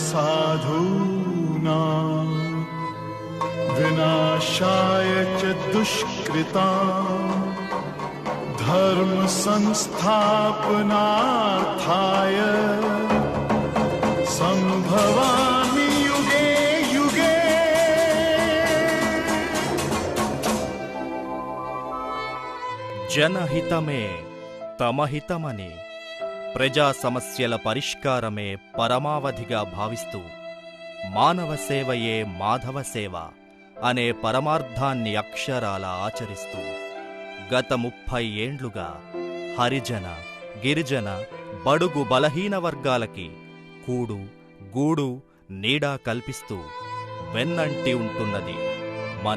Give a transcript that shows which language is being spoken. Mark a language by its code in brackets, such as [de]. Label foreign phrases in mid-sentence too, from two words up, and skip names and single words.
[sa] साधूनां विनाशाय च दुष्कृतां धर्म संस्थापनार्थाय संभवामि युगे युगे। [te] జనహితమే తమహితమని ప్రజా సమస్యల పరిష్కారమే పరమావధిగా భావిస్తూ మానవ సేవయే మాధవ సేవ అనే పరమార్థాన్ని అక్షరాల ఆచరిస్తూ గత 30 ఏండ్లుగా హరిజన గిరిజన బడుగు బలహీన వర్గాలకి కూడు గూడు నీడా కల్పిస్తూ వెన్నంటి ఉంటున్నది మన